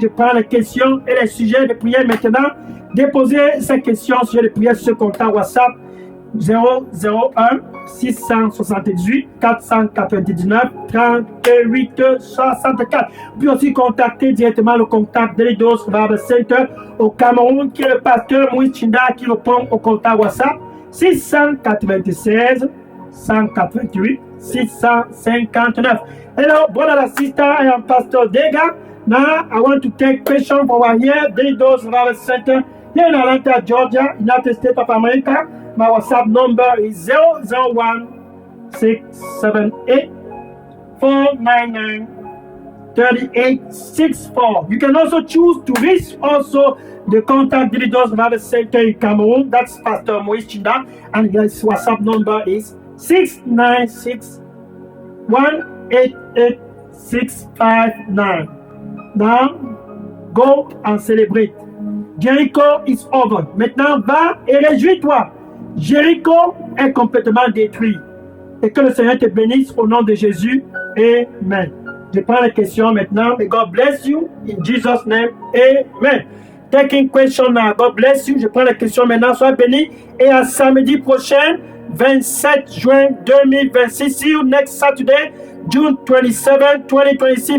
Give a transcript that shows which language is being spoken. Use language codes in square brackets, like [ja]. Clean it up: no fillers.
[fr] Je prends les questions et les sujets de prière maintenant. Déposez ces questions sur les prières sur ce contact WhatsApp 001 678 499 38 64. Puis aussi contacter directement le contact Delidos Revival Center au Cameroun, qui est le pasteur Moïse Chinda qui répond au contact WhatsApp 696 188 659. [en] Hello, brother and sister, I am Pastor Dega. Now I want to take questions from our here, Delidos Revival Center, here in Atlanta, Georgia, United States of America. My WhatsApp number is 001 678 499 3864. You can also choose to reach also the contact Delidos Revival Center in Cameroon. That's Pastor Moïse Chinda, and his WhatsApp number is 696 188 659. Now, go and celebrate. Jericho is over. [fr] Maintenant, va et réjouis-toi. Jéricho est complètement détruit. Et que le Seigneur te bénisse au nom de Jésus. Amen. Je prends les questions maintenant. [en] May God bless you in Jesus' name. Amen. Taking question now. God bless you. [fr] Je prends les questions maintenant. Sois béni. Et à samedi prochain, 27 juin 2026. See you next Saturday, June 27, 2026.